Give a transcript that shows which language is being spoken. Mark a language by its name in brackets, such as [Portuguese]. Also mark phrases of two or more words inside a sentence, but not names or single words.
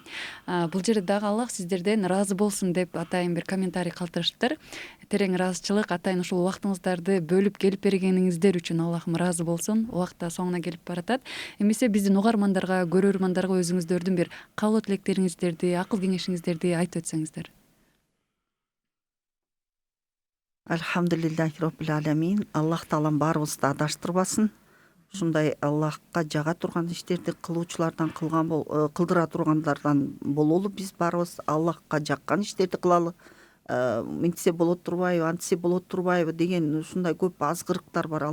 [Kyrgyz] Бул жерде дагы Аллах сиздерден ыраазы болсун деп атайын бир комментарий калтырыштыр. Терең ыраазычылык, атайын ушул убактыңыздарды бөлүп келип бергениңиздер үчүн Аллахым ыраазы болсун. Убакыт да соңуна келип баратат. Эмесе биздин угармандарга, көрөрмандарга өзүңүздөрдүн бир каалоо тилектериңиздерди, акыл кеңешиңиздерди айтып өтсөңүздөр. [Arabic] الحمد لله رب العالمين. [Kyrgyz] Аллах таалам баарыбызды адаштырбасын. Ушундай Аллахка жага турган иштерди кылуучулардан кылдыра тургандардан бололу. Биз баарыбыз Аллахка жаккан иштерди кылалы. Мынтсе болот турбайбы, антсе болот турбайбы деген ушундай көп азгырыктар бар.